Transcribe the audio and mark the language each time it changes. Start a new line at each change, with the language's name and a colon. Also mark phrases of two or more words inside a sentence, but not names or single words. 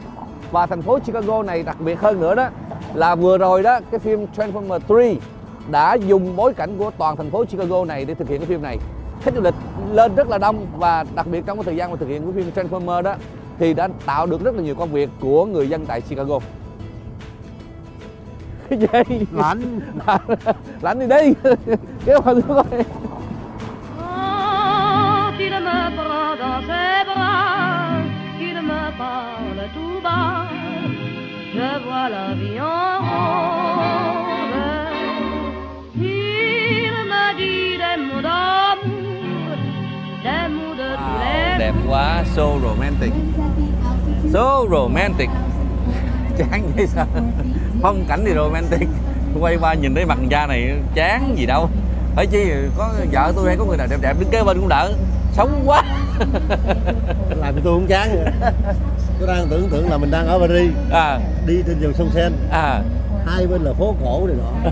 Vietnamese: Và thành phố Chicago này đặc biệt hơn nữa đó là vừa rồi đó, cái phim Transformers 3 đã dùng bối cảnh của toàn thành phố Chicago này để thực hiện cái phim này. Khách du lịch lên rất là đông và đặc biệt trong cái thời gian mà thực hiện cái phim Transformers đó thì đã tạo được rất là nhiều công việc của người dân tại Chicago. Cái gì? Lạnh. Lạnh thì đi. Kéo vào xuống coi.
French: Il me prend dans ses bras, il me parle tout bas, je vois la vie en rose. Il me dit des mots d'amour, des mots de tous les.
Vietnamese: Đẹp quá,
English: so romantic. So romantic.
Vietnamese: Chán vậy sao? Phong cảnh thì romantic, quay qua nhìn thấy mặt da này chán gì đâu. Phải chi có vợ tôi hay có người nào đẹp đẹp đứng kế bên cũng đỡ. Sống quá. Làm cho tôi không chán vậy. Tôi đang tưởng tượng là mình đang ở Paris, đi trên dòng sông Seine, hai bên là phố cổ này nọ.